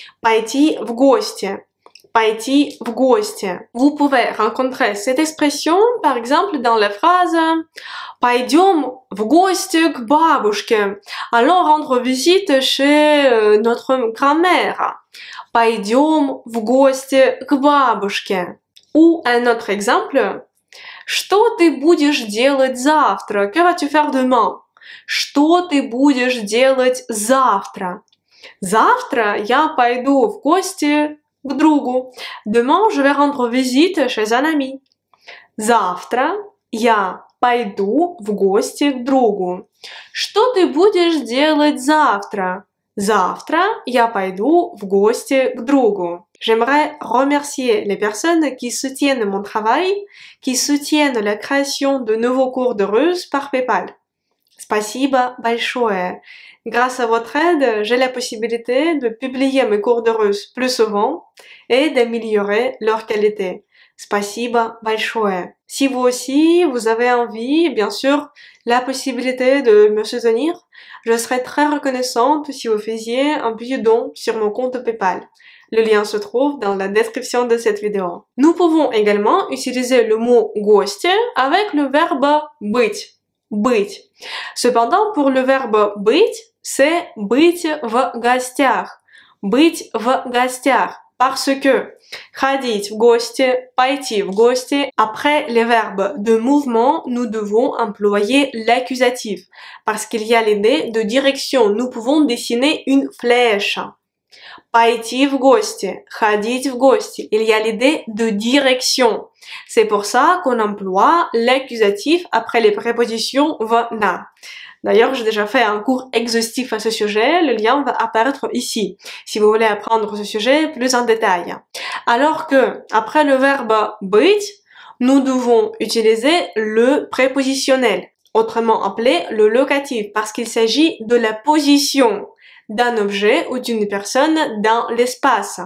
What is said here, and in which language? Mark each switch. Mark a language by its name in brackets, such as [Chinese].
[Russian] Пойти в гости. Пойти в гости. [French] Vous pouvez rencontrer cette expression, par exemple, dans la phrase [Russian] «Пойдем в гости к бабушке». [French] Allons rendre visite chez notre grand-mère. [Russian] «Пойдем в гости к бабушке». [French] Ou un autre exemple [Russian] «Что ты будешь делать завтра?» [French] Que vas-tu faire demain? [Russian] «Что ты будешь делать завтра?» Завтра я пойду в гости к другу. [French] Demain, je vais rendre visite chez un ami. [Russian] Завтра я пойду в гости к другу. Что ты будешь делать завтра? Завтра я пойду в гости к другу. [French] J'aimerais remercier les personnes qui soutiennent mon travail, qui soutiennent la création de nouveaux cours de russe par PayPal. [Russian] Спасибо большое. [French] Grâce à votre aide, j'ai la possibilité de publier mes cours de russe plus souvent et d'améliorer leur qualité. [Russian] Спасибо большое. [French] Si vous aussi, vous avez envie, bien sûr, la possibilité de me soutenir, je serais très reconnaissante si vous faisiez un petit don sur mon compte PayPal. Le lien se trouve dans la description de cette vidéo. Nous pouvons également utiliser le mot гости avec le verbe быть. [Russian] Быть. [French] Cependant, pour le verbe быть, c'est [Russian] быть в гостях. Быть в гостях. [French] Parce que [Russian] ходить в гости, пойти в гости, [French] après les verbes de mouvement, nous devons employer l'accusatif. Parce qu'il y a l'idée de direction. Nous pouvons dessiner une flèche. [Russian] Пойти в гости, ходить в гости. [French] Il y a l'idée de direction. C'est pour ça qu'on emploie l'accusatif après les prépositions в на. D'ailleurs, j'ai déjà fait un cours exhaustif à ce sujet, le lien va apparaître ici, si vous voulez apprendre ce sujet plus en détail. Alors que, après le verbe быть, nous devons utiliser le prépositionnel, autrement appelé le locatif, parce qu'il s'agit de la position d'un objet ou d'une personne dans l'espace.